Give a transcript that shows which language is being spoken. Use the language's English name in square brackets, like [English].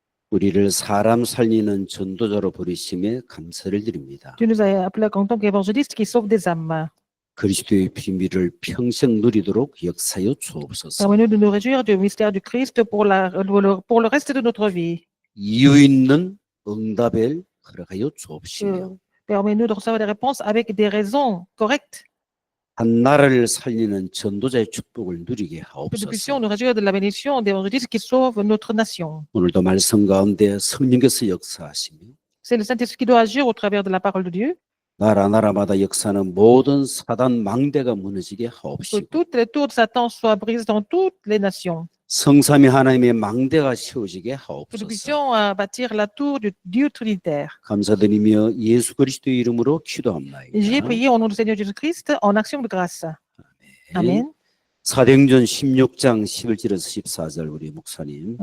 [Korean] 우리를 사람 살리는 전도자로 부르심에 감사를 드립니다. [French] Dieu nous a appelés en tant qu'évangélistes qui sauvent des âmes. [Korean] 그리스도의 비밀을 평생 누리도록 역사여 주옵소서. [French] Permets-nous de nous réjouir du mystère du Christ pour le reste de notre vie. [Korean] 이유 있는 응답을 허락하여 주옵시며 [French] Permets-nous de recevoir des réponses avec des raisons correctes. [Korean] 한 나라를 살리는 전도자의 축복을 누리게 [French] Que nous puissions [Korean] 하옵소서. [French] nous réjouir de la bénédiction d'évangélistes qui sauvent notre nation. [Korean] 오늘도 말씀 가운데 성령께서 역사하시며 [French] C'est le Saint-Esprit qui doit agir au travers de la parole de Dieu. [Korean] 나라마다 역사는 모든 사단 망대가 무너지게 [French] Que [Korean] 하옵시고 [French] toutes les tours de Satan soient brisées dans toutes les nations. [Korean] 성삼위 하나님의 망대가 세워지게 [French] Que nous [Korean] 하옵소서. [French] puissions bâtir la tour du Dieu trinitaire. [Korean] 감사드리며 예수 그리스도의 이름으로 [French] J'ai [Korean] 기도합니다. [French] prié au nom du Seigneur Jésus-Christ en action de grâce. Amen. [Korean] 사도행전 16장 11절에서 14절 우리 목사님